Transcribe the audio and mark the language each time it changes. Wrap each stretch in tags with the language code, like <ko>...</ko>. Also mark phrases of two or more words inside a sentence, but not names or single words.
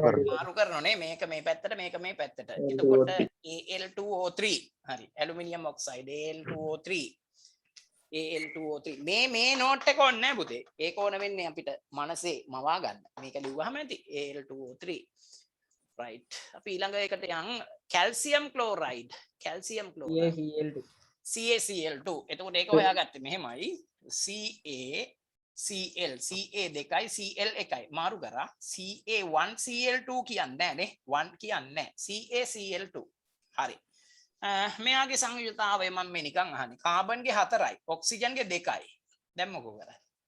<si>කරනෝනේ මේක මේ පැත්තට මේක මේ පැත්තට එතකොට Al2O3 හරි ඇලුමිනියම් ඔක්සයිඩ් Al2O3 Al2O3 මේ නෝට් එක ඕනේ නැහැ පුතේ. ඒක ඕන වෙන්නේ අපිට මනසේ මවා ගන්න. මේක ලිව්වහම ඇති Al2O3. right. අපි ඊළඟ එකට යන්</si> <en>calcium chloride. calcium chloride. CaCl2. CaCl2.</en> <si>එතකොට ඒක හොයාගත්තේ මෙහෙමයි. CaCl Ca දෙකයි Cl එකයි මාරු කරා Ca1 Cl2 කියන්නේ නැහැ නේ 1 කියන්නේ නැහැ CaCl2 හරි මෙයාගේ සංයුතතාවය මම මේ නිකන් අහන්නේ කාබන්ගේ 4යි ඔක්සිජන්ගේ 2යි දැන් මොකෝ කරන්නේ</si>